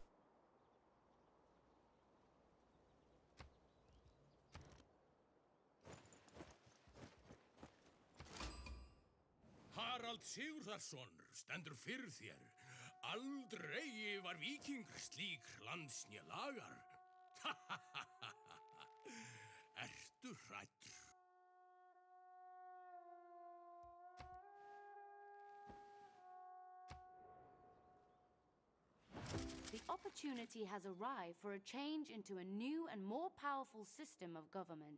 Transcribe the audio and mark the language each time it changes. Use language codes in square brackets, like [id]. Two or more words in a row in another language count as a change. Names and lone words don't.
[is] Harald Sigurðarson stendur fyrir þér. Aldrei var víkingur slík landsnja lagar. Ertu hræddur? [en] The opportunity has arrived for a change into a new and more powerful system of government.